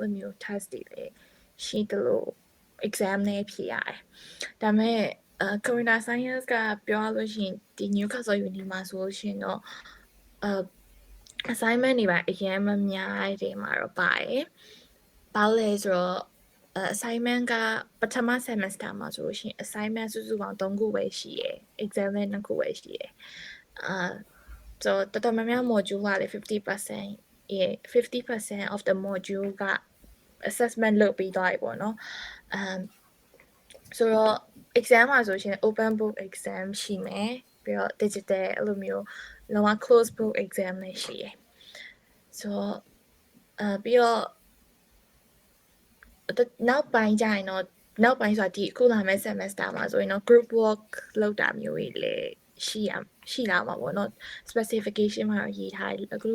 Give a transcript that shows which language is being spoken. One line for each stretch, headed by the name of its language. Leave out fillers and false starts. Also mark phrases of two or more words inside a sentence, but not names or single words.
Burmese: လိုမျိုး task တွေလည်းရှိတယ်လို့ exam နဲ့ဖြေရတယ်ဒါပေမဲ့
English: computer science
Burmese: ကပြောရလို့ရှိရင်ဒီ Newcastle Uni မှာဆိုလို့ရှိရင်တော့assignment တွေပါအရင်မများတဲ့မှာတော့ပါတယ်။ဘာလဲဆိုတော့ assignment ကပထမ semester မှာဆိုလို့ရှိရင် assignment စုစုပေါင်း3ခုပဲရှိရယ် exam လည်း2ခုပဲရှိရယ်ဆိုတော့တော်တော်များများ module ကလည်း 50%
English: of the module
Burmese: က assessment လုပ်ပြီးသွားပြီပေါ့နော်ဆိုတော့ exam မှာဆိုရှင်
English: open book exam
Burmese: ရှိမယ်ပြီးတော့ digital အဲ့လိုမျိုးလုံးဝ
English: close book exam
Burmese: လည်းရှိရယ်ဆိုတော့ပြီးတော့နောက် ပိုင်းကျရင်တော့နောက်ပိုင်းဆိုတာဒီအခုလာမယ့် semester မှာဆိုရင်တော့
English: group work
Burmese: လုပ်တာမျိုးတွေလည်းရှိလာမှာပေါ့နော် specification မှာရေးထားတယ်အခု